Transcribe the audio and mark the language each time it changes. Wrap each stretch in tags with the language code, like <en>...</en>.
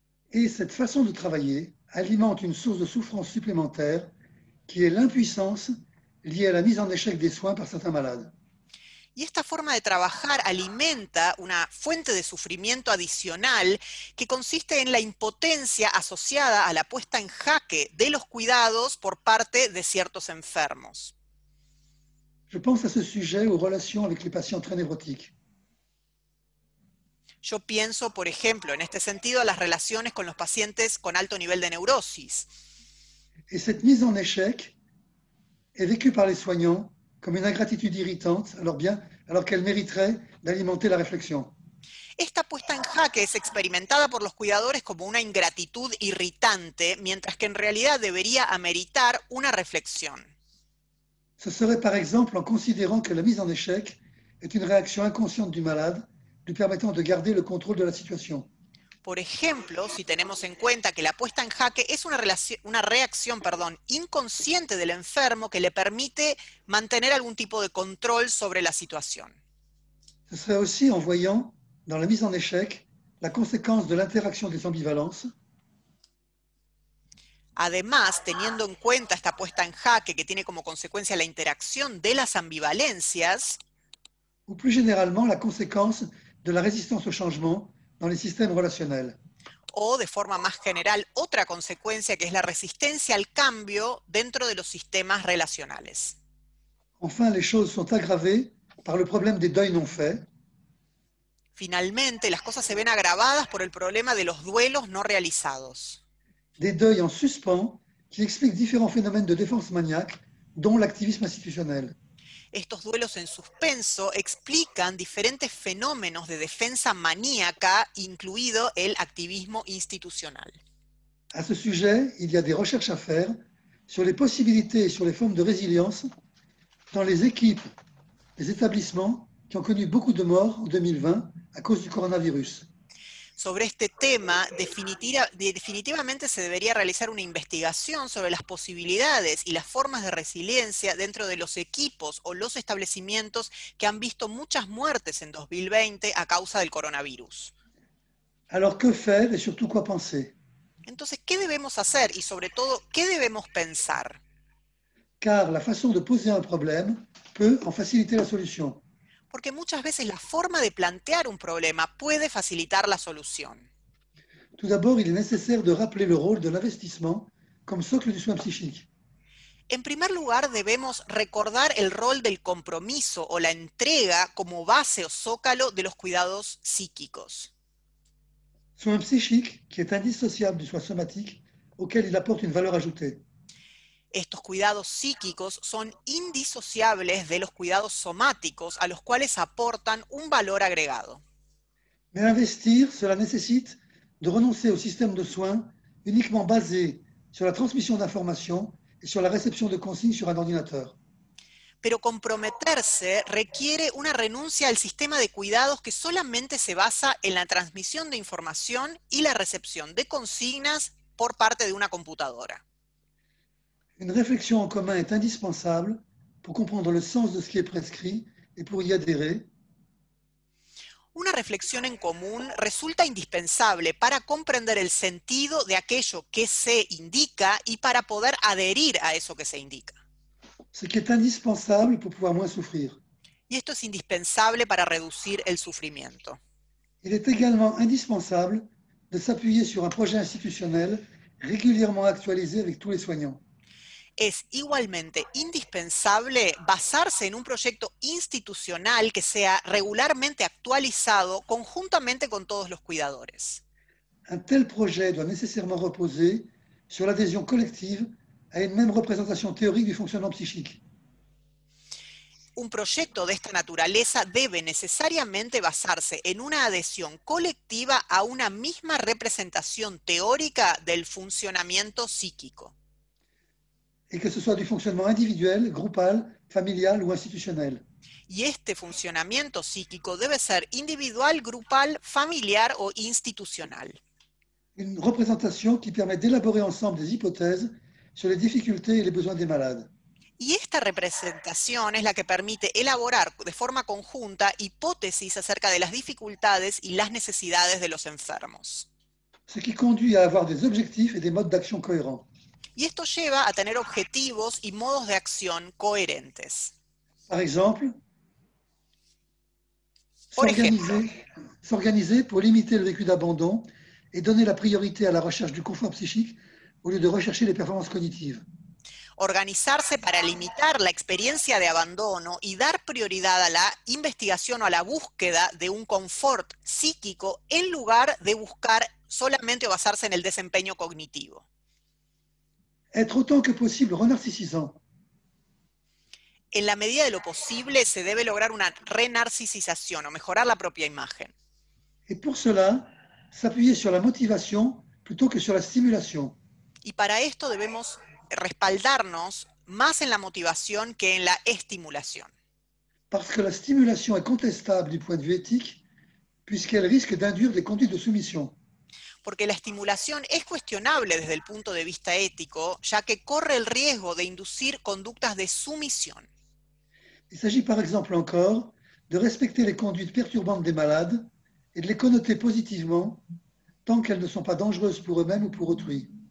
<fr>Et cette façon de travailler alimente une source de souffrance supplémentaire qui est l'impuissance liée à la mise en échec des soins par certains malades.</fr> <es>Y esta forma de trabajar alimenta una fuente de sufrimiento adicional que consiste en la impotencia asociada a la puesta en jaque de los cuidados por parte de ciertos enfermos.</es> <fr>Je pense à ce sujet aux relations avec les patients très névrotiques.</fr> <es>Yo pienso, por ejemplo, en este sentido, a las relaciones con los pacientes con alto nivel de neurosis.</es> <fr>Et cette mise en échec est vécue par les soignants comme une ingratitude irritante, alors qu'elle mériterait d'alimenter la réflexion.</fr> <es>Esta puesta en jaque es experimentada por los cuidadores como una ingratitud irritante, mientras que en realidad debería ameritar una reflexión.</es> <fr>Ce serait par exemple en considérant que la mise en échec est une réaction inconsciente du malade, lui permettant de garder le contrôle de la situation.</fr> <es>Por ejemplo, si tenemos en cuenta que la puesta en jaque es una reacción inconsciente del enfermo que le permite mantener algún tipo de control sobre la situación.</es> <fr>Ce serait aussi en voyant dans la mise en échec la conséquence de l'interaction des ambivalences.</fr> <es>Además, teniendo en cuenta esta puesta en jaque que tiene como consecuencia la interacción de las ambivalencias,</es> <fr>Ou plus généralement la conséquence de la résistance au changement dans les systèmes relationnels.</fr> <es>o de forma más general, otra consecuencia que es la resistencia al cambio dentro de los sistemas relacionales.</es> <fr>Enfin, les choses sont aggravées par le problème des deuils non faits.</fr> <es>Finalmente, las cosas se ven agravadas por el problema de los duelos no realizados.</es> <fr>Des deuils en suspens qui expliquent différents phénomènes de défense maniaque, dont l'activisme institutionnel.</fr> <es>Estos duelos en suspenso explican diferentes fenómenos de defensa maníaca, incluido el activismo institucional.</es> <fr>À ce sujet, il y a des recherches à faire sur les possibilités et sur les formes de résilience dans les équipes des établissements qui ont connu beaucoup de morts en 2020 à cause du coronavirus.</fr> <es>Sobre este tema, definitivamente se debería realizar una investigación sobre las posibilidades y las formas de resiliencia dentro de los equipos o los establecimientos que han visto muchas muertes en 2020 a causa del coronavirus.</es> <fr>Alors que faire et surtout quoi penser?</fr> <es>Entonces, ¿qué debemos hacer y sobre todo, qué debemos pensar?</es> <fr>Car la façon de poser un problème peut en faciliter la solution.</fr> <es>Porque muchas veces la forma de plantear un problema puede facilitar la solución.</es> <fr>Tout d'abord, il est nécessaire de rappeler le rôle de l'investissement comme socle du soin psychique.</fr> <es>En primer lugar, debemos recordar el rol del compromiso o la entrega como base o zócalo de los cuidados psíquicos.</es> <fr>Soin psychique qui est indissociable du soin somatique auquel il apporte une valeur ajoutée.</fr> <es>Estos cuidados psíquicos son indisociables de los cuidados somáticos a los cuales aportan un valor agregado.</es> <fr>Mais investir, cela nécessite de renoncer au système de soins uniquement basé sur la transmission d'informations et sur la réception de consignes sur un ordinateur.</fr> <es>Pero comprometerse requiere una renuncia al sistema de cuidados que solamente se basa en la transmisión de información y la recepción de consignas por parte de una computadora.</es> <fr>Une réflexion en commun est indispensable pour comprendre le sens de ce qui est prescrit et pour y adhérer.</fr> <es>Una reflexión en común resulta indispensable para comprender el sentido de aquello que se indica y para poder adherir a eso que se indica.</es> <fr>Ce qui est indispensable pour pouvoir moins souffrir.</fr> <es>Y esto es indispensable para reducir el sufrimiento.</es> <fr>Il est également indispensable de s'appuyer sur un projet institutionnel régulièrement actualisé avec tous les soignants.</fr> <es>Es igualmente indispensable basarse en un proyecto institucional que sea regularmente actualizado conjuntamente con todos los cuidadores.</es> <fr>Un tel projet doit nécessairement reposer sur l'adhésion collective à une même représentation théorique du fonctionnement psychique.</fr> <es>Un proyecto de esta naturaleza debe necesariamente basarse en una adhesión colectiva a una misma representación teórica del funcionamiento psíquico.</es> <fr>Et que ce soit du fonctionnement individuel, groupal, familial ou institutionnel.</fr> <es>Y este funcionamiento psíquico debe ser individual, grupal, familiar o institucional.</es> <fr>Une représentation qui permet d'élaborer ensemble des hypothèses sur les difficultés et les besoins des malades.</fr> <es>Y esta representación es la que permite elaborar de forma conjunta hipótesis acerca de las dificultades y las necesidades de los enfermos.</es> <fr>Ce qui conduit à avoir des objectifs et des modes d'action cohérents.</fr> <es>Y esto lleva a tener objetivos y modos de acción coherentes.</es> <fr>Par exemple,</fr> <es>Por ejemplo,</es> <fr>s'organiser pour limiter le vécu d'abandon et donner la priorité à la recherche du confort psychique au lieu de rechercher les performances cognitives.</fr> <es>organizarse para limitar la experiencia de abandono y dar prioridad a la investigación o a la búsqueda de un confort psíquico en lugar de buscar solamente o basarse en el desempeño cognitivo.</es> <fr>Être autant que possible renarcissisant.</fr> <es>En la medida de lo posible se debe lograr una renarcisización o mejorar la propia imagen.</es> <fr>Et pour cela, s'appuyer sur la motivation plutôt que sur la stimulation.</fr> <es>Y para esto debemos respaldarnos más en la motivación que en la estimulación.</es> <fr>Parce que la stimulation est contestable du point de vue éthique, puisqu'elle risque d'induire des conduites de soumission.</fr> <es>Porque la estimulación es cuestionable desde el punto de vista ético, ya que corre el riesgo de inducir conductas de sumisión.</es> <fr>Il s'agit par exemple encore de respecter les conduites perturbantes des malades et de les connoter positivement tant qu'elles ne sont pas dangereuses pour eux-mêmes ou pour autrui.</fr>